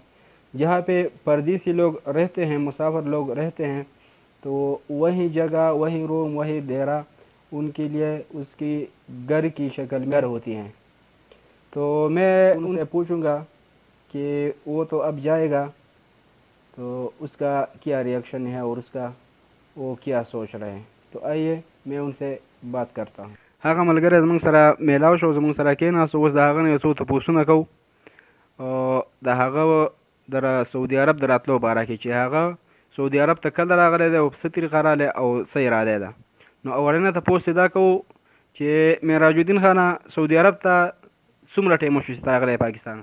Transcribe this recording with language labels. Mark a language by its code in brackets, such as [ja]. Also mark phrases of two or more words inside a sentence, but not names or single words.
[ur] جہاں پہ پردیسی لوگ رہتے ہیں، مسافر لوگ رہتے ہیں، تو وہی جگہ، وہی روم، وہی ڈیرہ ان کے لیے اس کی گھر کی شکل میں ہوتی ہیں. تو میں ان سے پوچھوں گا کہ وہ تو اب جائے گا، تو اس کا کیا ری ایکشن ہے اور اس کا وہ کیا سوچ رہے ہیں. تو آئیے میں ان سے بات کرتا ہوں. [ps] هغه ملګری زموږ سره میلاو شو، زموږ سره کېناست. اوس د هغه نه یو څو تپوسونه کوو د هغه د سعودي عرب د راتلو باره کې، چې هغه سعودي عرب ته کله راغلی دی او په څه طریقه راغلی او څه اراده ده. نو اولنه تپوس دا کوو چې معراج الدین خانه سعودي عرب ته څومره ټایم وشو چې ته راغلی پاکستان؟